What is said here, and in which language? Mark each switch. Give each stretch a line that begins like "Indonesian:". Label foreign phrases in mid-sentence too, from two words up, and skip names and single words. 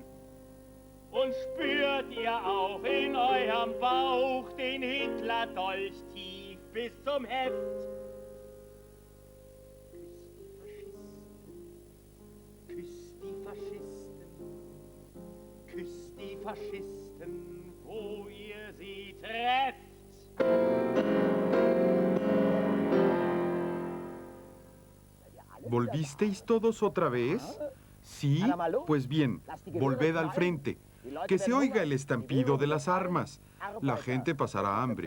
German: Und spürt ihr auch in eurem Bauch den Hitler-Dolch tief bis zum Heft? Küsst die Faschisten, küsst die Faschisten, wo ihr sie trefft.
Spanish: ¿Volvisteis todos otra vez? Sí, pues bien, volved al frente. Que se oiga el estampido de las armas. La gente pasará hambre.